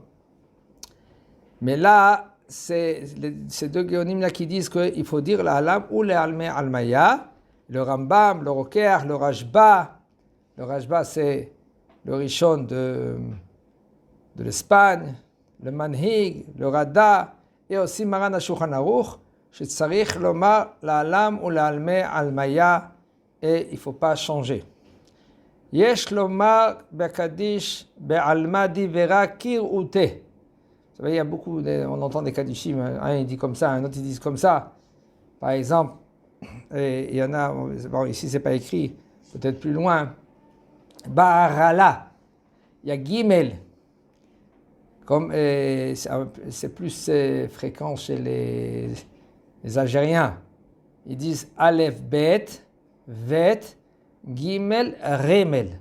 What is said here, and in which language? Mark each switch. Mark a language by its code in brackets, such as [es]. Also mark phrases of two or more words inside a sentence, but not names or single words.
[fr] Mais là, c'est ces 2 Géonim-là qui disent qu'il faut dire la Alam ou le Alme Almaya. Le Rambam, le Roker, le Rashba. Le Rashba, c'est le Rishon de l'Espagne, le Manhig, le Rada, et aussi Maran HaShulchan Aruch, [he] שצריך לומר לעלם ולעלמי עלמיה, [fr] et il ne faut pas changer. [he] יש לומר בקדיש בעלמא דברה כרעותה. [fr] Vous savez, il y a beaucoup, on entend des Kaddishim, un il dit comme ça, un autre il dit comme ça. Par exemple, et il y en a, bon ici c'est pas écrit, peut-être plus loin, Ba'arala, il y a Gimel. Comme c'est plus fréquent chez les Algériens, ils disent Aleph Bet, Vet, Gimel, Remel.